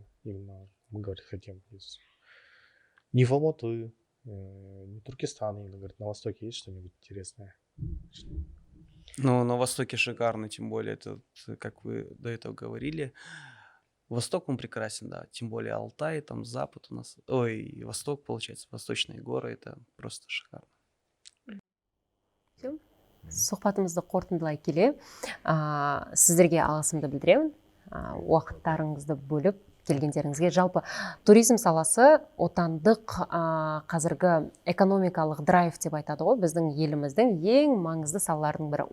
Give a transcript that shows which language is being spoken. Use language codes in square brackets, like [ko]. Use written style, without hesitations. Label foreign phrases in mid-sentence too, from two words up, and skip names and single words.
[ru] Именно мы, говорит, хотим из не в Алматы, не Туркестан, именно, говорит, на востоке есть что-нибудь интересное. Ну, на востоке шикарно, тем более, это, как вы до этого говорили, Восток он прекрасен, да, тем более Алтай, там запад у нас, ой, восток, получается, восточные горы, это просто шикарно. [kk] Сұхбатымызды қорытындылай келе, сіздерге алғысымды білдіремін, уақыттарыңызды бөліп келгендеріңізге. Жалпы туризм саласы отандық қазіргі экономикалық драйв деп айтады ғой, біздің еліміздің ең маңызды салалардың бірі.